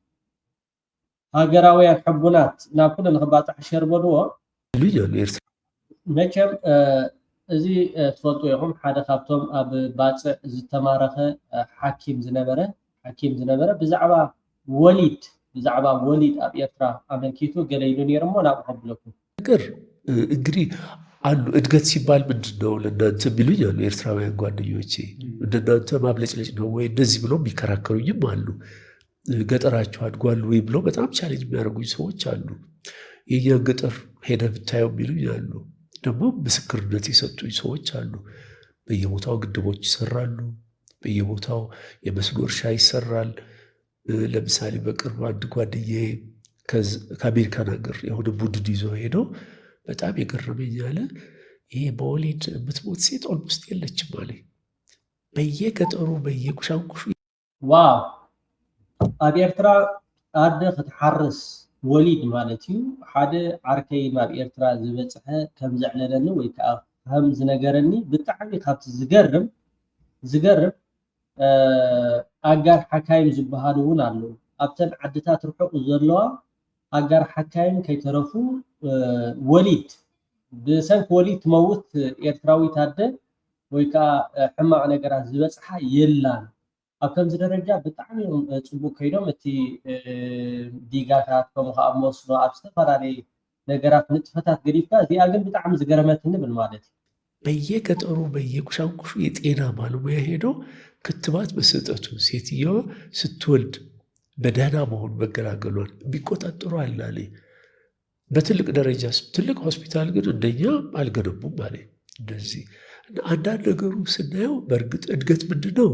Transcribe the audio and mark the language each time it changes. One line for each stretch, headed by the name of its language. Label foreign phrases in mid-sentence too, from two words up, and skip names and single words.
Tigrinya: ሃገራውያን ሕቡናት ናብ ኩሉ ንክባፅሕ ሸርበልዎ መቸም እዚ ትፈልጡ ኢኹም ሓደ ካብቶም ኣብ ባፅዕ ዝተማረኸ ሓኪም ዝነበረ ብዛዕባ ወሊድ ኣብ ኤርትራ ኣመልኪቱ ገለ ኢሉ ነይሩ እሞ ናብኡ ከብለኩም
Amharic: ነገር እንግዲህ አሉ እድገት ሲባል ምንድን ነው ለእናንተ የሚሉኝ አሉ ኤርትራውያን ጓደኞቼ። እንደናንተ ማብለጭለጭ ነው ወይ እንደዚህ ብሎ የሚከራከሩኝም አሉ። ገጠራቸው አድጓል ወይ ብሎ በጣም ቻሌንጅ የሚያደርጉኝ ሰዎች አሉ። የኛን ገጠር ሄደ ብታየው የሚሉኝ አሉ። ደግሞ ምስክርነት የሰጡኝ ሰዎች አሉ። በየቦታው ግድቦች ይሰራሉ፣ በየቦታው የመስኖ እርሻ ይሰራል። ለምሳሌ በቅርብ አንድ ጓደኛዬ ከአሜሪካን ሀገር የሆነ ቡድን ይዞ ሄዶ በጣም የገረመኝ አለ ይሄ በወሊድ የምትሞት ሴት ኦልሞስት የለችም አለኝ። በየገጠሩ በየቁሻንቁሹ
Tigrinya: ዋው ኣብ ኤርትራ ኣደ ክትሓርስ ወሊድ ማለት እዩ ሓደ ዓርከይ ናብ ኤርትራ ዝበፅሐ ከም ዘዕለለኒ ወይ ከዓ ከም ዝነገረኒ ብጣዕሚ ካብቲ ዝገርም ኣጋር ሓካይም ዝበሃሉ እውን ኣለዉ። ኣብተን ዓድታት ርሑቕ ዘለዋ ኣጋር ሓካይም ከይተረፉ ወሊድ ብሰንኪ ወሊድ ትመውት ኤርትራዊት ኣደ ወይ ከዓ ሕማቕ ነገራት ዝበፅሓ የላን። ኣብ ከምዚ ደረጃ ብጣዕሚ ፅቡቅ ከይዶም እቲ ዲጋታት ከምኡ ከዓ መስኖ ኣብ ዝተፈላለየ ነገራት ንጥፈታት ገዲፍካ እዚኣ ግን ብጣዕሚ ዝገረመትኒ ብል ማለት እዩ።
Amharic: በየገጠሩ በየቁሻንቁሹ የጤና ባለሙያ ሄዶ ክትባት መሰጠቱ ሴትየዋ ስትወልድ በደህና መሆን መገላገሏን የሚቆጣጠሩ አለ። በትልቅ ደረጃ ትልቅ ሆስፒታል ግን እንደኛ አልገነቡም አለ። እንደዚህ አንዳንድ ነገሩ ስናየው በእርግጥ እድገት ምንድን ነው?